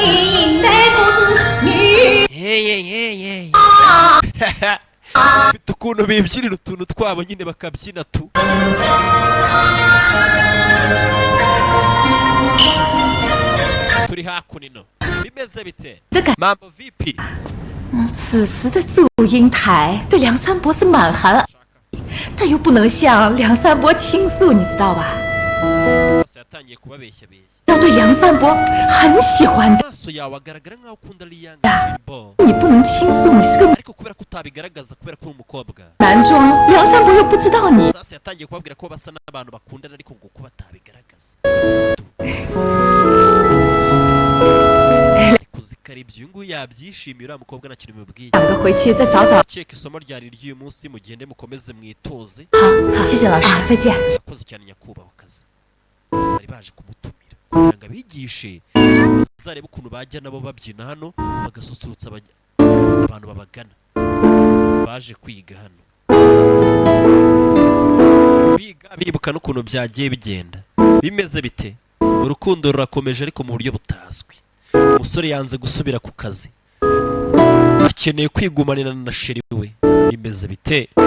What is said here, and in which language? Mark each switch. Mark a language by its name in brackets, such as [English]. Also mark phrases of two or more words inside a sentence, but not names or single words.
[Kinyarwanda] bafite ukuntu bibyinira utuntu twabo nyine bakabyina tu turi hakuno bimeze bite [Swahili] mambo vipi [Chinese] 此时的祝英台对梁山伯是满含，但又不能向梁山伯倾诉，你知道吧？ [Kinyarwanda] yatangiye kubabeshyabeshya [Chinese] 要对梁山伯很喜欢的， [Kinyarwanda] amaso yawe agaragara nk'aho ukunda liyanga bo [Chinese] 你不能倾诉，你是个 [Kinyarwanda] ariko kubera ko utabigaragaza kubera ko uri umukobwa [Chinese] 男装，梁山伯又不知道你。 [Kinyarwanda] sasa yatangiye kubabwira ko basa n'abantu bakundana ariko ngo ko batabigaragaza ariko zikaribye uyu nguyu yabyishimiye uriya mukobwa nta kintu bimubwiye [Chinese] 两个回去再找找。 [Kinyarwanda] cyeka isomo ryari ry'uyu munsi mugende mukomeze mwitoze [Chinese] 好，谢谢老师啊，再见。 [Kinyarwanda] akoze cyane nyakubahwa akazi bari baje kumutumira kugira ngo abigishe bazarebe ukuntu bajya nabo babyina hano bagasusurutsa abantu babagana baje kwiga hano biga bibuka n'ukuntu byagiye bigenda bimeze bite urukundo rurakomeje ariko mu buryo butazwi umusore yanze gusubira ku kazi akeneye kwigumanira na sheri we bimeze bite